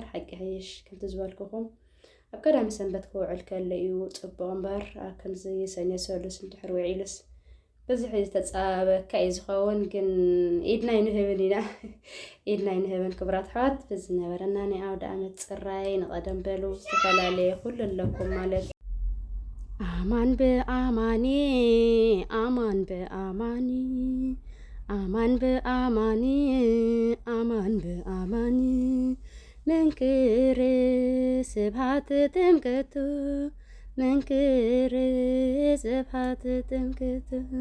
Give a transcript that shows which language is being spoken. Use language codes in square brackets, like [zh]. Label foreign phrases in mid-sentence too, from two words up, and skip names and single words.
[ti] ሓቂ ሕይሽ ከምቲ ዝበልኩኹም ኣብ ቀዳሚ ሰንበት ክውዕል ከሎ እዩ ጽቡቕ እምበር ከምዚ ሰኔ ሰሉስ እንድሕር ውዒሉስ በዝሒ ዝተጻበካ እዩ ዝኸውን ግን ኢድና ይንህብን ኢና ኢድና ይንህብን ክብራት ሕዋት ብዝነበረና ናይ ኣውደ ዓመት ጽራይ ንቐደም በሉ ዝተፈላለየ ኩሉ ኣለኩም ማለት [gez] አማን በአማኒ አማን በአማኒ አማን በአማኒ አማን በአማኒ መንክር ስብሐት ጥምቀቱ መንክር ስብሐት ጥምቀቱ